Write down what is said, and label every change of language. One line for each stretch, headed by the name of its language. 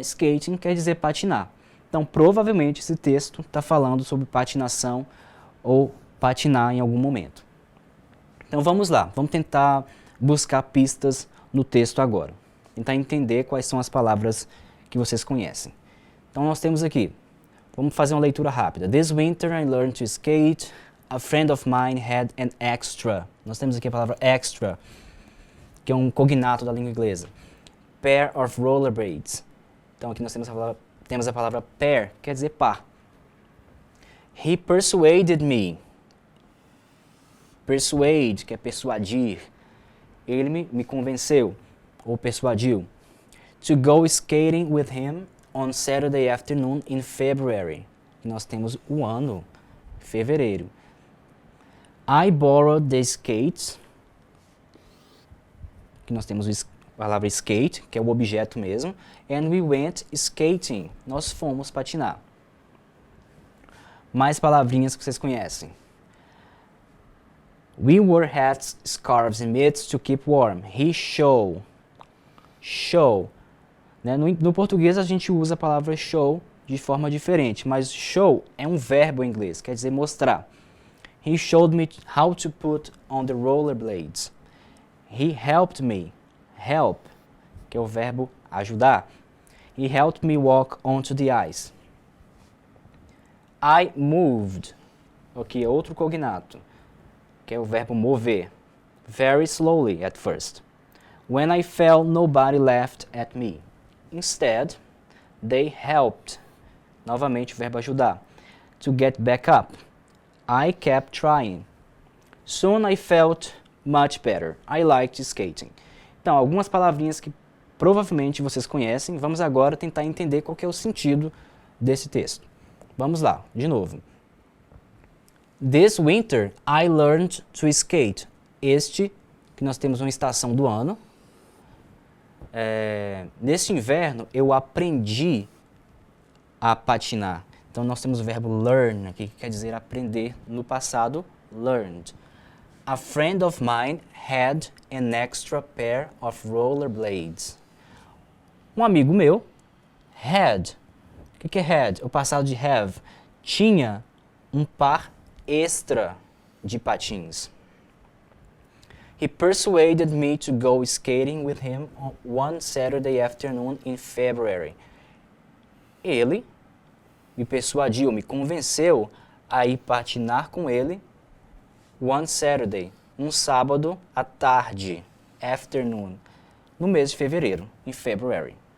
Portuguese: Skating quer dizer patinar. Então, provavelmente, esse texto está falando sobre patinação ou patinar em algum momento. Então, vamos lá. Vamos tentar buscar pistas no texto agora. Tentar entender quais são as palavras que vocês conhecem. Então, nós temos aqui. Vamos fazer uma leitura rápida.
English: This winter I learned to skate. A friend of mine had an extra.
Portuguese: Nós temos aqui a palavra extra, que é um cognato da língua inglesa.
English: Pair of rollerblades.
Portuguese: Então, aqui nós temos a palavra pair, quer dizer par.
English: He persuaded me. Persuade,
Portuguese: que é persuadir. Ele me convenceu, ou persuadiu.
English: To go skating with him on Saturday afternoon in February.
Portuguese: Nós temos o ano, fevereiro.
English: I borrowed the skates.
Portuguese: Aqui nós temos a palavra skate, que é o objeto mesmo.
English: And we went skating.
Portuguese: Nós fomos patinar. Mais palavrinhas que vocês conhecem.
English: We wore hats, scarves and mitts to keep warm. He show. Show. Né?
Portuguese: No português a gente usa a palavra show de forma diferente, mas show é um verbo em inglês, quer dizer mostrar.
English: He showed me how to put on the rollerblades. He helped me.
Portuguese: Help, que é o verbo ajudar.
English: He helped me walk onto the ice. I moved.
Portuguese: Aqui é outro cognato, que é o verbo mover.
English: Very slowly at first. When I fell, nobody laughed at me. Instead, they helped.
Portuguese: Novamente o verbo ajudar.
English: To get back up. I kept trying. Soon I felt much better. I liked skating.
Portuguese: Então, algumas palavrinhas que provavelmente vocês conhecem. Vamos agora tentar entender qual que é o sentido desse texto. Vamos lá, de novo.
English: This winter I learned to skate.
Portuguese: Este, que nós temos uma estação do ano. Neste inverno eu aprendi a patinar. Então nós temos o verbo learn aqui, que quer dizer aprender no passado, learned.
English: A friend of mine had an extra pair of rollerblades.
Portuguese: Um amigo meu, had. O que é had? O passado de have. Tinha um par extra de patins.
English: He persuaded me to go skating with him on one Saturday afternoon in February.
Portuguese: Ele me persuadiu, me convenceu a ir patinar com ele
English: one Saturday,
Portuguese: um sábado à tarde, afternoon, no mês de fevereiro, em February.